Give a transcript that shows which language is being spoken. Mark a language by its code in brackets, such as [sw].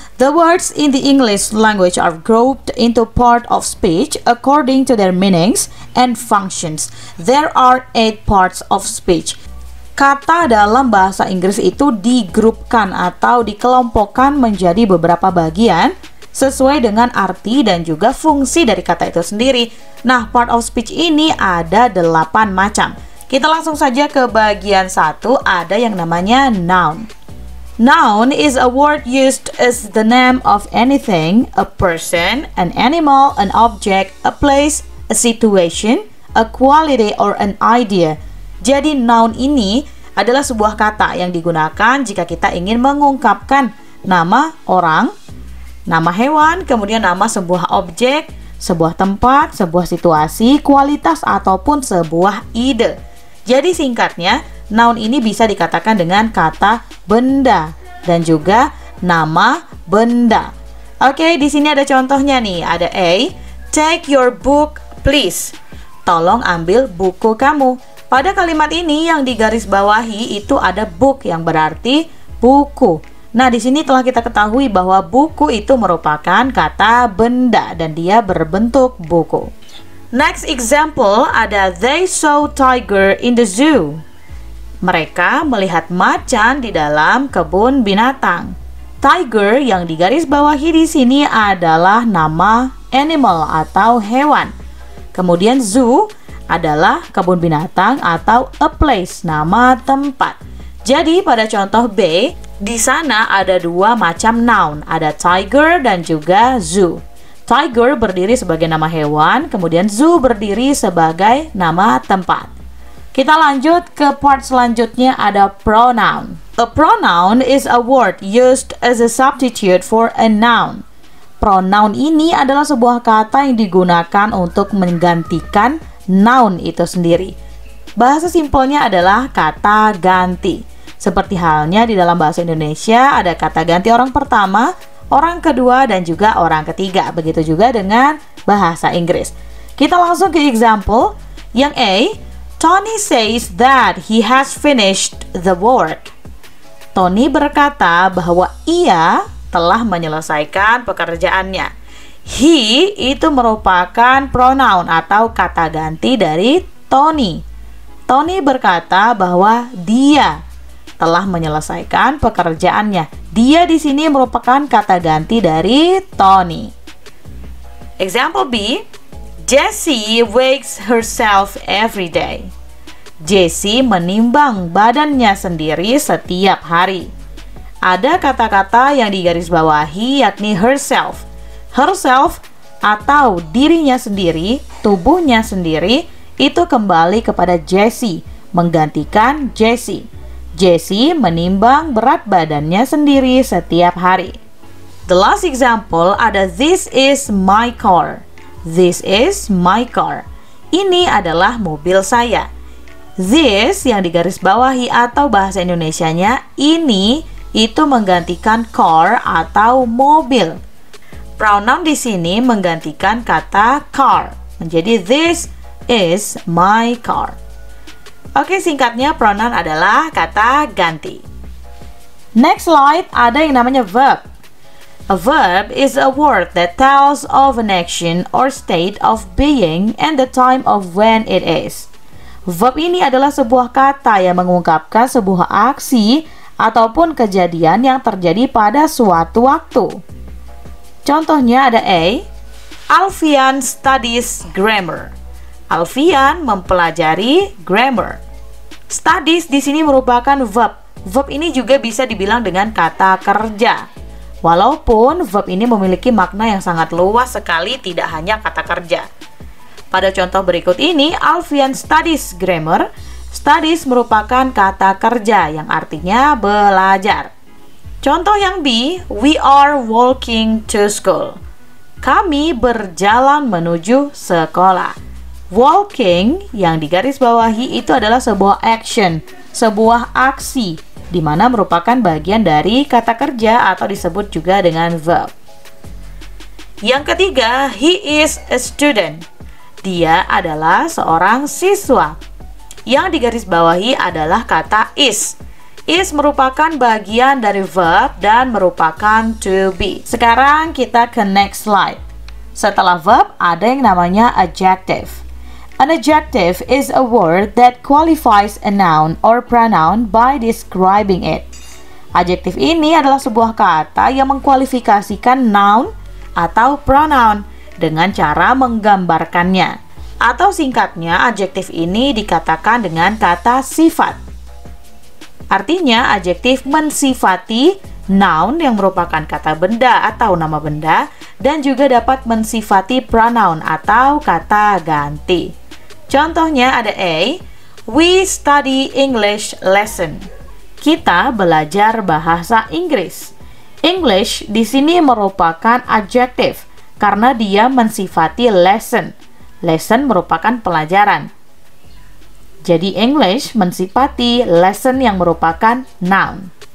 [en] The words in the English language are grouped into part of speech according to their meanings and functions. There are 8 parts of speech. [id] Kata dalam bahasa Inggris itu digrupkan atau dikelompokkan menjadi beberapa bagian sesuai dengan arti dan juga fungsi dari kata itu sendiri. Nah, part of speech ini ada 8 macam. Kita langsung saja ke bagian 1, ada yang namanya noun. [en] Noun is a word used as the name of anything, a person, an animal, an object, a place, a situation, a quality, or an idea. [id] Jadi noun ini adalah sebuah kata yang digunakan jika kita ingin mengungkapkan nama orang, nama hewan, kemudian nama sebuah objek, sebuah tempat, sebuah situasi, kualitas, ataupun sebuah ide. Jadi singkatnya, noun ini bisa dikatakan dengan kata benda dan juga nama benda. Oke, di sini ada contohnya nih. Ada A, [en] take your book please. [id] Tolong ambil buku kamu. Pada kalimat ini yang digarisbawahi itu ada book yang berarti buku. Nah, di sini telah kita ketahui bahwa buku itu merupakan kata benda dan dia berbentuk buku. [en] Next example [id] ada [en] they saw tiger in the zoo. [id] Mereka melihat macan di dalam kebun binatang. Tiger yang digarisbawahi di sini adalah nama animal atau hewan. Kemudian zoo adalah kebun binatang atau a place, nama tempat. Jadi pada contoh B, di sana ada 2 macam noun, ada tiger dan juga zoo. Tiger berdiri sebagai nama hewan, kemudian zoo berdiri sebagai nama tempat. Kita lanjut ke part selanjutnya, ada pronoun. [en] A pronoun is a word used as a substitute for a noun. [id] Pronoun ini adalah sebuah kata yang digunakan untuk menggantikan noun itu sendiri. Bahasa simpelnya adalah kata ganti. Seperti halnya di dalam bahasa Indonesia ada kata ganti orang pertama, orang kedua, dan juga orang ketiga. Begitu juga dengan bahasa Inggris. Kita langsung ke example. Yang A, [en] Tony says that he has finished the work. [id] Tony berkata bahwa ia telah menyelesaikan pekerjaannya. He itu merupakan pronoun atau kata ganti dari Tony. Tony berkata bahwa dia telah menyelesaikan pekerjaannya. Dia di sini merupakan kata ganti dari Tony. [en] Example B, Jessie weighs herself every day. [id] Jessie menimbang badannya sendiri setiap hari. ada kata-kata yang digarisbawahi yakni herself. Herself atau dirinya sendiri, tubuhnya sendiri, itu kembali kepada Jessie, menggantikan Jessie. Jessie menimbang berat badannya sendiri setiap hari. [en] The last example [id] ada [en] this is my car. This is my car. [id] Ini adalah mobil saya. This yang digarisbawahi atau bahasa Indonesianya ini itu menggantikan car atau mobil. Pronoun di sini menggantikan kata car menjadi this is my car. Oke, singkatnya pronoun adalah kata ganti. Next slide ada yang namanya verb. [en] A verb is a word that tells of an action or state of being and the time of when it is. [id] Verb ini adalah sebuah kata yang mengungkapkan sebuah aksi ataupun kejadian yang terjadi pada suatu waktu. Contohnya ada A. [en] Alfian studies grammar. [id] Alfian mempelajari grammar. Studies di sini merupakan verb. Verb ini juga bisa dibilang dengan kata kerja. Walaupun verb ini memiliki makna yang sangat luas sekali, tidak hanya kata kerja. Pada contoh berikut ini, Alfian studies grammar. Studies merupakan kata kerja yang artinya belajar. Contoh yang B, [en] we are walking to school. [id] Kami berjalan menuju sekolah. Walking yang digarisbawahi itu adalah sebuah action, sebuah aksi, di mana merupakan bagian dari kata kerja atau disebut juga dengan verb. Yang ketiga, [en] he is a student. [id] Dia adalah seorang siswa. Yang digarisbawahi adalah kata is. Is merupakan bagian dari verb dan merupakan to be. Sekarang kita ke next slide. Setelah verb ada yang namanya adjective. [en] An adjective is a word that qualifies a noun or pronoun by describing it. [id] Adjektif ini adalah sebuah kata yang mengkualifikasikan noun atau pronoun dengan cara menggambarkannya. Atau singkatnya, adjektif ini dikatakan dengan kata sifat. Artinya, adjektif mensifati noun yang merupakan kata benda atau nama benda dan juga dapat mensifati pronoun atau kata ganti. Contohnya ada A. [en] We study English lesson. [id] Kita belajar bahasa Inggris. English di sini merupakan adjektif karena dia mensifati lesson. Lesson merupakan pelajaran. Jadi English mensifati lesson yang merupakan noun.